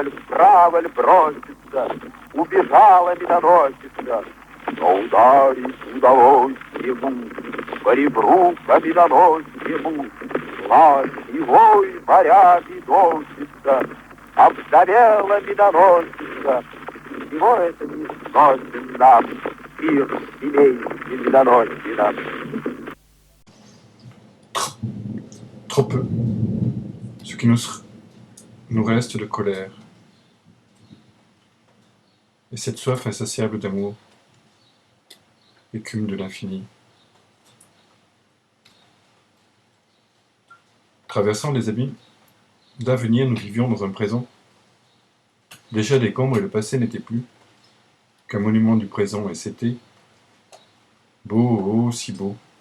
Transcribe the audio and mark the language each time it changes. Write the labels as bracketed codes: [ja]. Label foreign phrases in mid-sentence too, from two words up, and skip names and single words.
[ru] ль, вправо ль бросится, убежала миноносица, но ударить удалось ему, по ребру по миноносьему, плащ и вой морями носится, обгорела миноносица, всего это не сносит нам, мир семейный миноносина. [fr] Trop peu. Ce qui nous reste de colère. Et cette soif insatiable d'amour, écume de l'infini. Traversant les abîmes d'avenir, nous vivions dans un présent déjà décombre et le passé n'était plus qu'un monument du présent, et c'était beau, oh, si beau.